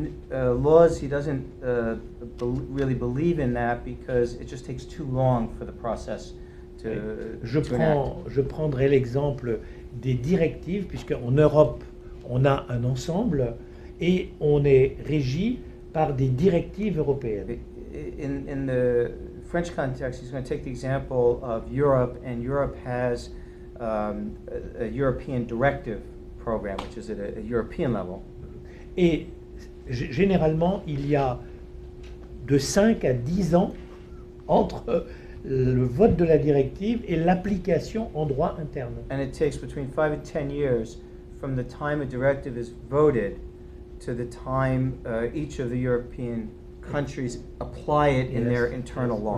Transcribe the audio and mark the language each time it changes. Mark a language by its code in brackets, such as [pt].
[en] Laws, he doesn't really believe in that because it just takes too long for the process to enact. [fr] Je prendrai l'exemple des directives, puisqu'en Europe, on a un ensemble et on est régi par des directives européennes. [en] In the French context, he's going to take the example of Europe, and Europe has a European directive program, which is at a European level. [fr] Et généralement, il y a de 5 à 10 ans entre le vote de la directive et l'application en droit interne. [en] And it takes between 5 and 10 years from the time a directive is voted to the time each of the European countries apply it in their internal law.